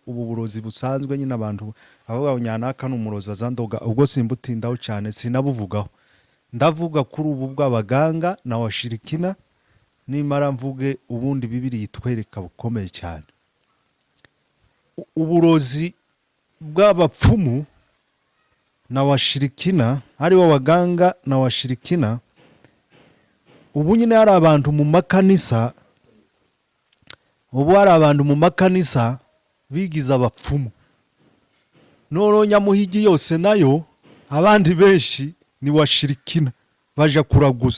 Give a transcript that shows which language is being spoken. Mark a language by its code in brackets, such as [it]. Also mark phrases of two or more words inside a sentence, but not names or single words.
[rw] Ubu burozi busanzwe nyine abantu bavuga ngo nyanaka n'umurozi azandoga, ubwo simbutindaho cyane, sinabuvugaho. Ndavuga kuri ubu bw'abaganga na washirikina, nimara mvuge ubundi Bibiliya itwereka bukomeye cyane. Uburozi bw'abapfumu na washirikina, aribo [sw] waganga na washirikina. [rw] Ubu nyine hari abantu mu makanisa, bigize abapfumu. Noro Nyamuhigi yose nayo abandi benshi ni washirikina, baja kuraguza.